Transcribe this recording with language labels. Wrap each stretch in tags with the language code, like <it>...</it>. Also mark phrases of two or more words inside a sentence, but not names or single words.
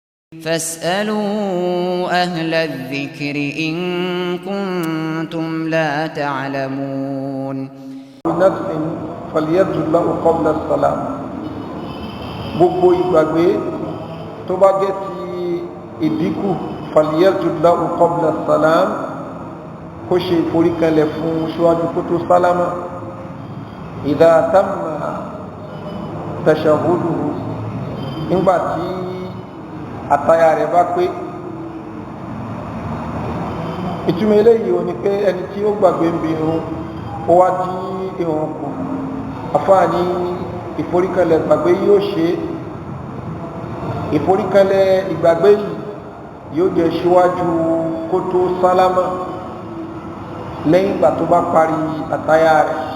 <ar>فاسألوا أهل الذكر إن كنتم لا تعلمون. بنفس فليسجد له قبل السلام.</ar> <yo>gbogbo ìgbàgbé tó bá jẹ́ ti ìdínkù</yo> <ar>فليسجد له قبل السلام</ar> <yo>kó ṣe ìforíkanlẹ̀ fún ṣíwájú kó tó sálámà.</yo> <ar>إذا تم تشهده</ar> <yo>nígbà tí àtàyà rẹ̀ bá pé. ìtumọ̀ eléyìí ò ní pé ẹni tí ó gbàgbé ń bi irun ó wá dí irun kù àfáàní ìforíkanlẹ̀ ìgbàgbé yóò ṣe ìforíkanlẹ̀ ìgbàgbé yìí yóò jẹ́ síwájú kó tó sálámà lẹ́yìn ìgbà tó bá parí àtàyà rẹ̀.</yo>